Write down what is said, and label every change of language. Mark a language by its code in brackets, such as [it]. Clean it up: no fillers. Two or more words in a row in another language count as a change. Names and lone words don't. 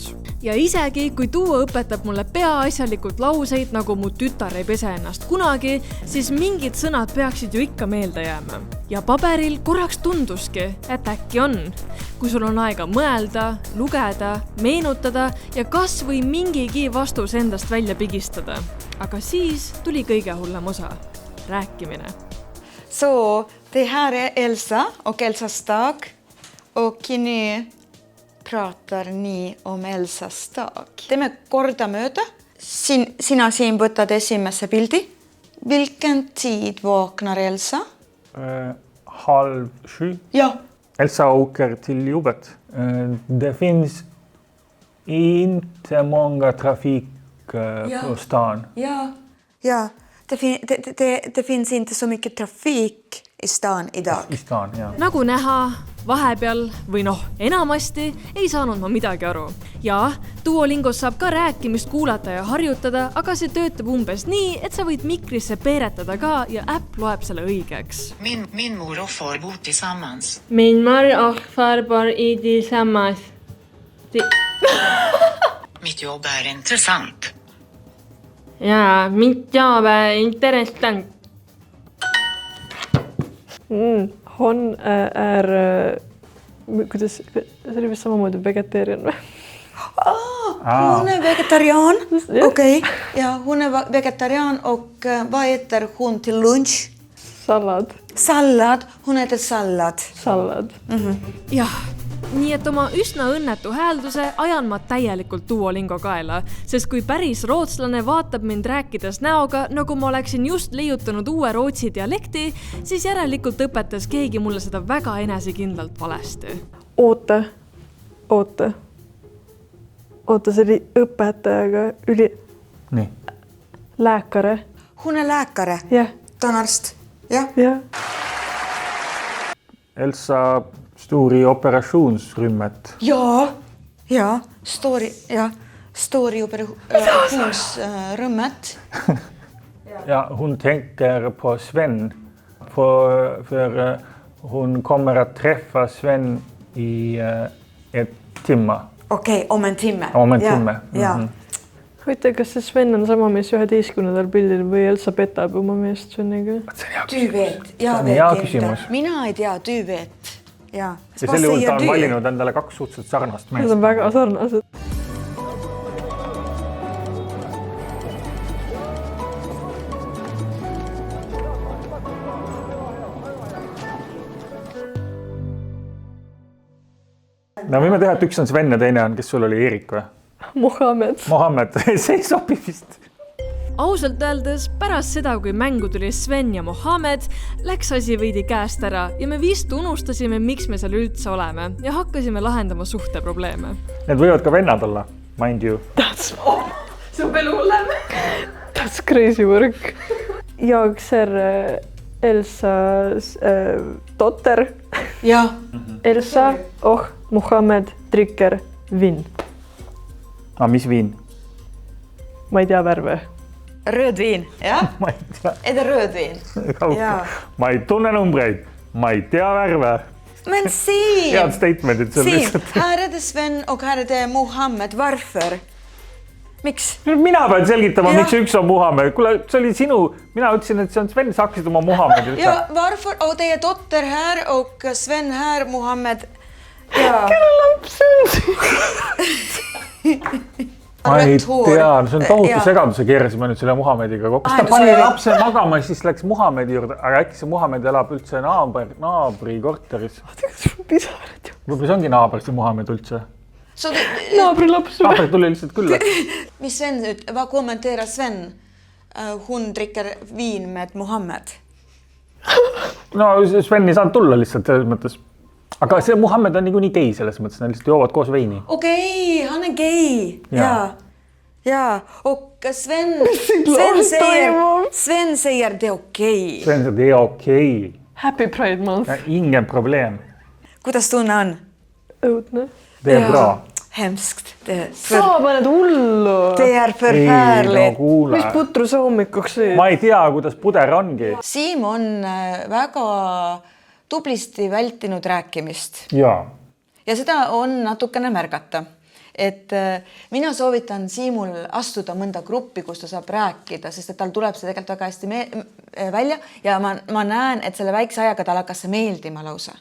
[et] Ja isegi, kui Duo õpetab mulle peaasjalikult lauseid, nagu mu tütar ei pese ennast kunagi, siis mingid sõnad peaksid ju ikka meelde jääma. Ja paberil korraks tunduski, et äkki on. Kui sul on aega mõelda, lugeda, meenutada ja kas või mingigi vastus endast välja pigistada. aga siis tuli kõige hullem osa, rääkimine. [sv] Så det här är Elsa och Elsas dag. Och nu pratar ni om Elsas dag. [et] Teeme kordamööda. Sina siin võtad esimese pildi. [sv] Vilken tid vaknar Elsa? 6:30. Ja. Elsa åker till jobbet. Det finns inte många trafik på stan. Ja. Det finns inte så mycket trafik i stan idag. I stan, ja. [et] Nagu näha, vahepeal või enamasti ei saanud ma midagi aru. Ja Duolingos saab ka rääkimist kuulata ja harjutada, aga see töötab umbes nii, et sa võid mikrisse peeretada ka ja äpp loeb selle õigeks. [sv] Min mor och far bor tillsammans. Min mor och farfar är tillsammans. Mitt jobb är intressant. Ja, mitt jobb är intressant. Hon är [et] kuidas, see oli vist samamoodi vegeteerian või? [sv] Hon är vegetarian. Okej. Ja, hon är vegetarian och vad äter hon till lunch? Sallad. Sallad. Hon äter sallad. Sallad. [et] Jah, nii et oma üsna õnnetu häälduse ajan ma täielikult Duolingo kaela, sest kui päris rootslane vaatab mind rääkides näoga, nagu ma oleksin just leiutanud uue rootsi dialekti, siis järelikult õpetas keegi mulle seda väga enesekindlalt valesti. Oota, see oli õpetajaga Nii. [sv] Lääkare. Hon är läkare. [et] Jah. Ta on arst. Ja. [sv] Elsa står i operationsrummet. Ja. Står i operationsrummet. Ja, hon tänker på Sven. För hon kommer att träffa Sven i ett timme. Okei, om en timme. Om en timme. Ja. [et] Huvitav, kas see Sven on sama mees 11. pildil või Elsa petab oma meest Sveniga? [sv] Du vet. Jag [et] See on hea [sv] vet [et] küsimus. inte. Mina ei tea, [sv] du vet. Ja. [et] Ja selle juhul ta on valinud endale 2 suhteliselt sarnast Need meest. on väga sarnased. No võime teha, et üks on Sven ja teine on, kes sul oli Erik või? Mohammed, see sobib vist. Ausalt öeldes pärast seda, kui mängu tuli Sven ja Mohammed, läks asi veidi käest ära ja me vist unustasime, miks me seal üldse oleme ja hakkasime lahendama suhteprobleeme. Need võivad ka vennad olla, [en] mind you. [et] See on veel hullem. [en] That's crazy work. [sv] Jag ser Elsas dotter. Ja. Elsa och Mohammed dricker vin. [et] Mis viin? Ma ei tea värve. [sv] Rödvin. Ja. [et] Ma ei tea. [sv] Är det rödvin? Ja. [et] Ma ei tunne numbreid. Ma ei tea värve. [sv] Men Siim! [et] Head statementit seal Siim, lihtsalt. [sv] här är det Sven och här är det Mohammed. Varför? [et] Miks? Mina pean selgitama, Ja. miks üks on Mohammed. Kuule, see oli sinu. Mina ütlesin, et see on Sven. Sa hakkasid oma Mohammedi üldse. [sv] Ja, varför? Och det är dotter här och Sven här, Mohammed. Ja. [et] Ma ei [sv] Rött hår. [et] tea, see on tohutu Ja. segaduse keerasime nüüd selle Mohammediga kokku. Ta Ai, pani see- lapse magama ja siis läks Mohammedi juurde. Aga äkki see Mohammed elab üldse naabri korteris. Võib-olla see ongi naaber, see Mohammed üldse. [sv] Så [et] Naabrilaps. Naaber tuli lihtsalt külla. [sv] Mis Sven ut? Vad kommenterar Sven? Hon dricker vin med Mohammed. [et] No Sven ei saanud tulla lihtsalt selles mõttes. Aga see Mohammed on niikuinii gei selles mõttes, nad lihtsalt joovad koos veini. [sv] Okej, han är gay. Ja. Ja. Och Sven säger det är okej. Sven sa, det är okej. [en] Happy Pride Month. [sv] Ingen problem. [et] Kuidas tunne on? Õudne. [sv] Det är bra. Hemskt. [et] Sa paned hullu. [sv] Det är [et] Ei, [sv] förfärligt. [et] no kuule. Mis putru sa hommikuks sõid? Ma ei tea, kuidas puder ongi. Siim on väga tublisti vältinud rääkimist Jaa. ja seda on natukene märgata. Et mina soovitan Siimul astuda mõnda gruppi, kus ta saab rääkida, sest et tal tuleb see tegelikult väga hästi välja ja ma näen, et selle väikse ajaga tal hakkas see meeldima lausa.